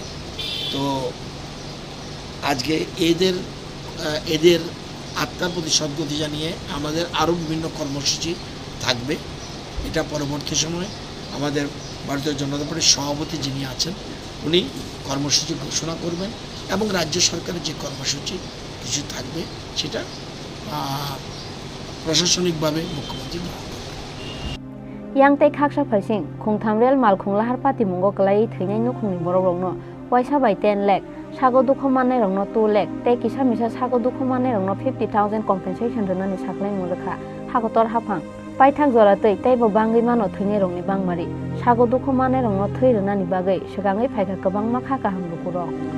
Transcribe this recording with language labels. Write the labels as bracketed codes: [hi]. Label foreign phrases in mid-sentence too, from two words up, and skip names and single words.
[bn] তো আজকে এদের আত্মার প্রতি সদ্গতি জানিয়ে আমাদের আরও বিভিন্ন কর্মসূচি থাকবে। এটা পরবর্তী সময়ে আমাদের ভারতীয় জনতা পার্টির সভাপতি যিনি আছেন উনি কর্মসূচি ঘোষণা করবেন, এবং রাজ্য সরকারের যে কর্মসূচি কিছু থাকবে সেটা প্রশাসনিকভাবে মুখ্যমন্ত্রী গ্রহণ করবেন। [trp] Yang tei khaksa phaising khungtham rel malkhung lahar pati mungo klai thainai nukhungni borok rokno waisa bai 10 lakh sago dukho manai rokno 2 lakh tei kisa misa sago dukho manai rokno 50,000 compensation rwnani saklai mungrekha hagotor haphang paithak jora tei bo bangai mano thainai rokni bangmari sago dukho manai rokno thui rwnani bagai sigangai phaika kwbangma kha kaham rukurok